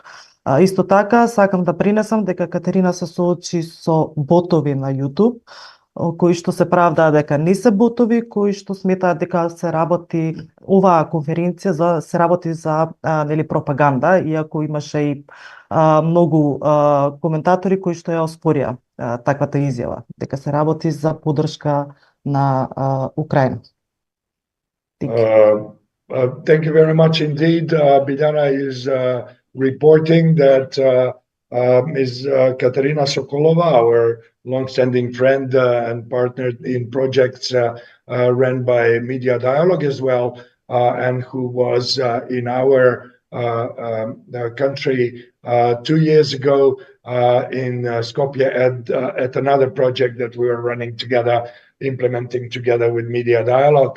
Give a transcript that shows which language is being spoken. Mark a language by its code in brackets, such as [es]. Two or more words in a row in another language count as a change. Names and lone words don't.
[mk] Исто така сакам да принесам дека Катерина се соочи со ботови на YouTube, кои што се правдаа дека не се ботови, кои што сметаат дека се работи оваа конференција се работи за пропаганда, иако имаше и многу коментатори кои што ја оспорија таквата изјава, дека се работи за поддршка на Украина. [en] Thank you very much indeed. Biljana is reporting that Ms. Katerina Sokolova, our long-standing friend and partner in projects run by Media Dialogue as well, and who was in our country 2 years ago in Skopje at another project that we were running together, implementing together with Media Dialogue.